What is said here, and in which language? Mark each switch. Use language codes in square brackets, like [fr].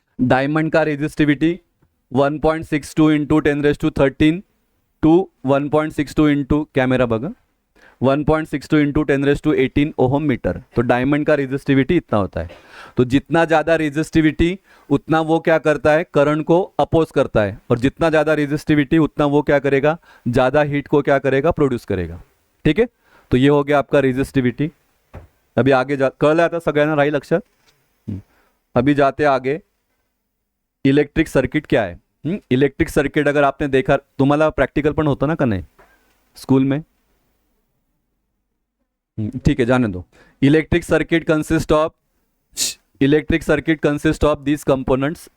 [hi] Diamond का resistivity 1.62 into 10⁻13 to 1.62 into, camera [mr] बघा, [hi] 1.62 into 10⁻18 ohm metre. तो डायमंड का रेजिस्टिविटी इतना होता है। तो जितना ज़्यादा रेजिस्टिविटी उतना वो क्या करता है, करंट को अपोज करता है, और जितना ज़्यादा रेजिस्टिविटी उतना वो क्या करेगा, ज़्यादा हीट को क्या करेगा, प्रोड्यूस करेगा। ठीक है, तो ये हो गया आपका रेजिस्टिविटी। [mr] अभी आगे जा, कळलं आता सगळ्यांना, राहील लक्षात? [hi] अभी जाते आगे, इलेक्ट्रिक सर्किट क्या है। इलेक्ट्रिक सर्किट अगर आपने देखा, [mr] तुम्हाला प्रैक्टिकल पण होतं ना [hi] का नहीं स्कूल में? ठीक है, जाने दो। [en] Electric circuit consist of this components.